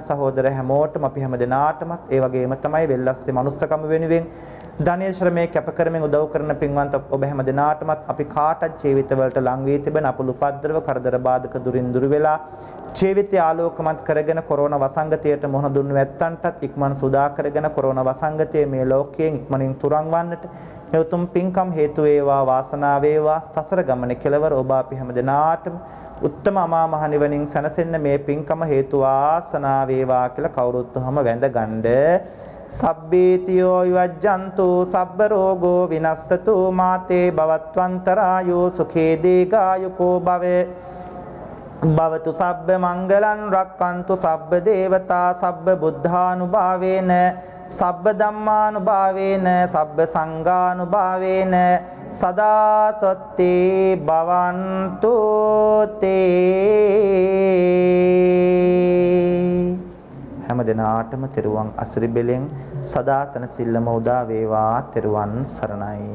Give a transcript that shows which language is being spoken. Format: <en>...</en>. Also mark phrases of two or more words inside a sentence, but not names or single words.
<si>සහෝදර හැමෝටම අපි හැමදෙනාටමත් ඒ වගේම තමයි වෙල්ලස්සේ මනුස්සකම වෙනුවෙන් ධානීය ශ්‍රමයේ කැප කරමින් උදව් කරන පින්වන්ත ඔබ හැමදෙනාටමත් අපි කාටත් ජීවිතවලට ලං වී තිබෙන අපල උපද්‍රව කරදර බාධක දුරින් දුර වෙලා ජීවිතය ආලෝකමත් කරගෙන කොරෝනා වසංගතයට මුහුණ දුන්නු ඇත්තන්ටත් ඉක්මන් සුදා කරගෙන කොරෝනා වසංගතයේ මේ ලෝකයෙන් ඉක්මනින් තුරන් වන්නට මේ උතුම් පින්කම් හේතු වේවා වාසනාව වේවා. සසර ගමනේ කෙලවර ඔබ අපි හැමදෙනාටම උත්තම අමා මහ නිවනින් සැනසෙන්න මේ පින්කම හේතු වාසනාව වේවා කියලා කවුරුත් හැම වැඳගන්න.</si> <pi>සබ්බේතියෝ යවජ්ජන්තු සබ්බ රෝගෝ විනස්සතු මාතේ භවත්වන්තරායෝ සුඛේ දීඝායුකෝ භවේ භවතු සබ්බ මංගලං රක්칸තු සබ්බ දේවතා සබ්බ බුද්ධානුභාවේන සබ්බ ධම්මානුභාවේන සබ්බ සංඝානුභාවේන සදා සොත්ති භවන්තු තේ.</pi> <si>හැම දිනාටම තෙරුවන් අසිරි බෙලෙන් සදා සනසිල්ලම උදා වේවා. තෙරුවන් සරණයි.</si>